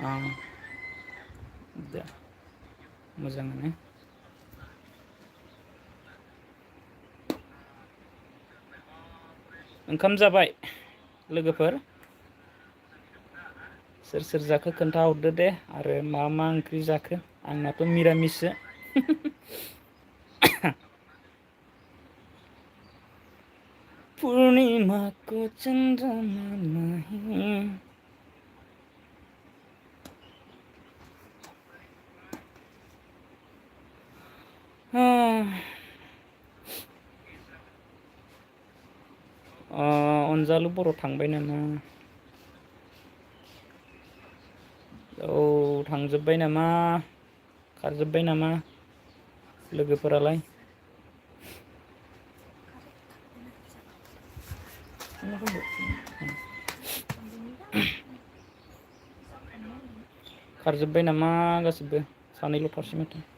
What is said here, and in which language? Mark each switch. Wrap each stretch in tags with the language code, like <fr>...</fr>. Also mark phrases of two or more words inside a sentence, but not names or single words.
<brx>दे मोजाङानो ओंखाम जाबाय लोगोफोर सोर जाखो खोन्थाहरदो दे आरो मा ओंख्रि जाखो आंनाथ' मिरामिससो</brx> <hi>पुर्निमा को चन्द्रमा नहीं</hi> <brx>अनजालु बर' थांबाय नामा थांजोब्बाय नामा खारजोब्बाय नामा लोगोफोरालाय खारजोब्बाय नामा गासिबो सानैल' थासै माथो</brx>